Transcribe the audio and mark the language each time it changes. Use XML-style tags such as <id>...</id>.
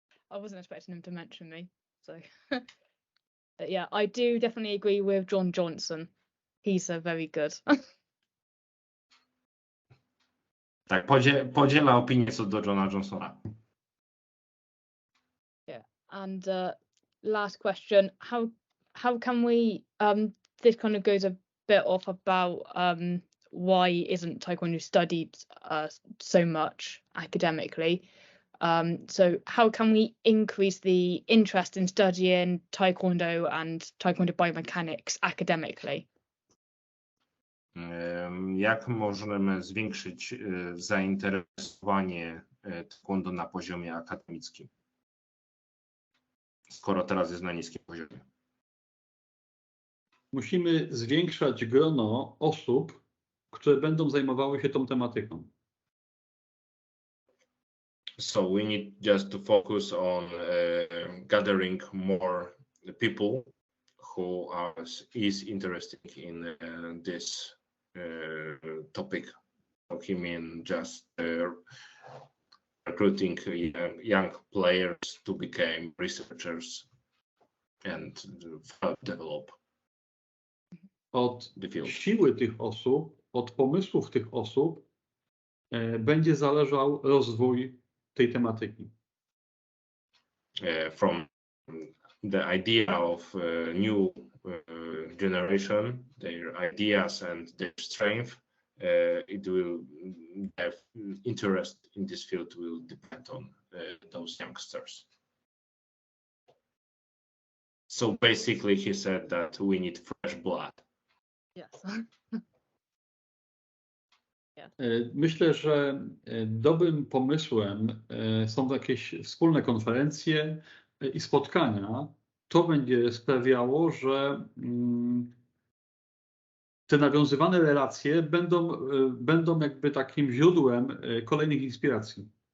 <en>I wasn't expecting him to mention me, so but yeah, I do definitely agree with John Johnson. He's very good.</en> <pl>Tak, podziela opinię co do Johna Johnsona.</pl> <en>Yeah, and last question: how can we? This kind of goes a bit off about why isn't Taekwondo studied so much academically? So how can we increase the interest in studying Taekwondo and Taekwondo biomechanics academically?</en> <pl>Jak możemy zwiększyć zainteresowanie taekwondo na poziomie akademickim, skoro teraz jest na niskim poziomie? Musimy zwiększać grono osób, które będą zajmowały się tą tematyką.</pl> <en>So we need just to focus on gathering more people who is interested in this topic. So he mean just recruiting young players to become researchers and develop</en> <pl>Od</pl> <en>the field.</en> <pl>siły tych osób, od pomysłów tych osób będzie zależał rozwój tej tematyki.</pl> <en>From the idea of new generation, their ideas and their strength, it will have interest in this field will depend on those youngsters. So basically, he said that we need fresh blood. Yes.</en> <pl>Myślę, że dobrym pomysłem są jakieś wspólne konferencje i spotkania. To będzie sprawiało, że te nawiązywane relacje będą jakby takim źródłem kolejnych inspiracji.</pl>